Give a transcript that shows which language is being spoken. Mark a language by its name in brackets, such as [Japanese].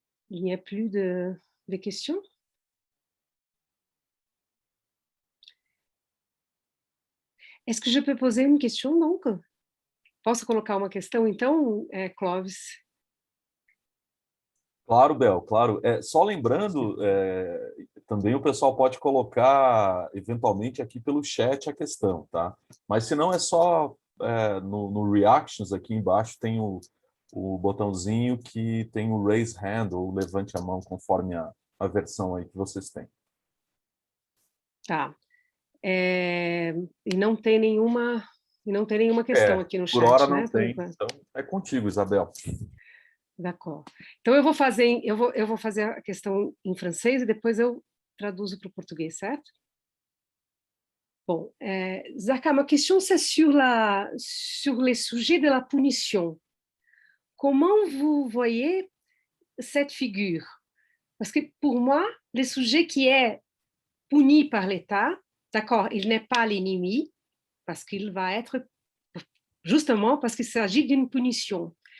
[French] Il n'y a plus de questions? Est-ce que je peux poser une question, donc? [Portuguese] Posso colocar uma questão, então, Clóvis? Claro, Bel, claro. Só lembrando, também o pessoal pode colocar, eventualmente, aqui pelo chat a questão, tá? Mas se não, é só no Reactions, aqui embaixo, tem o botãozinho que tem o Raise Hand, ou levante a mão, conforme a versão aí que vocês têm. Tá. E não tem nenhuma questão aqui no chat, por hora né? não tem. Então, é contigo, Isabel. [French] D'accord. [Portuguese] Então, eu vou fazer a questão em francês e depois eu traduzo para o português, certo? [French] Bon, Zarka, ma question, c'est sur les sujets de la punition. Comment vous voyez cette figure? Parce que pour moi, le sujet qui est puni par l'État, d'accord, il n'est pas l'ennemi, parce qu'il va être, justement parce qu'il s'agit d'une punition.